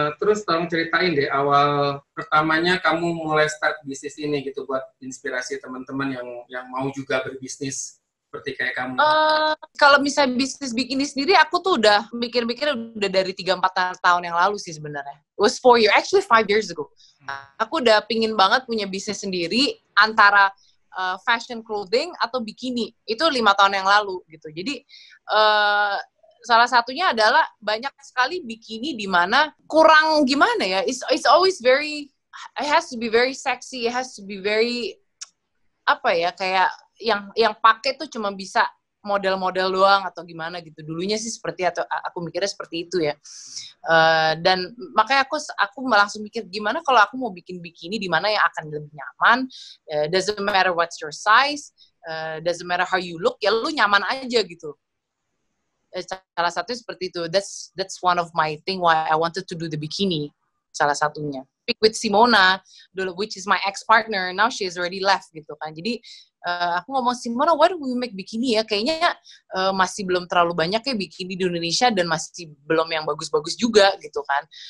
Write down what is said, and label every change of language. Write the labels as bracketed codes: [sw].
[id] Terus tolong ceritain deh awal pertamanya kamu mulai start bisnis ini gitu buat inspirasi teman-teman yang mau juga berbisnis seperti kayak kamu. Kalau misalnya bisnis bikini sendiri, aku tuh udah mikir-mikir udah dari 3-4 tahun yang lalu sih sebenarnya. [en] It was 4 years, actually 5 years ago. [id] Aku udah pingin banget punya bisnis sendiri antara fashion clothing atau bikini. Itu 5 tahun yang lalu gitu. Jadi salah satunya adalah banyak sekali bikini di mana kurang gimana ya, [en] it's always very, it has to be very [id] sexy, it has to be very apa ya, kayak yang pakai tuh cuma bisa model-model doang atau gimana gitu. Dulunya sih seperti, atau aku mikirnya seperti itu ya. Dan makanya aku langsung mikir gimana kalau aku mau bikin bikini di mana yang akan lebih nyaman, [en] doesn't matter what's your size, doesn't matter how you look, [id] ya lu nyaman aja gitu. Salah satunya seperti itu. [en] That's one of my thing why I wanted to do the bikini. [id] Salah satunya. [en] Speak with Simona, which is my ex-partner. Now she has already left [id] gitu kan. Jadi aku ngomong, Simona, [en] why don't we make bikini [id] ya? Kayaknya masih belum terlalu banyak ya bikini di Indonesia dan masih belum yang bagus-bagus juga gitu kan.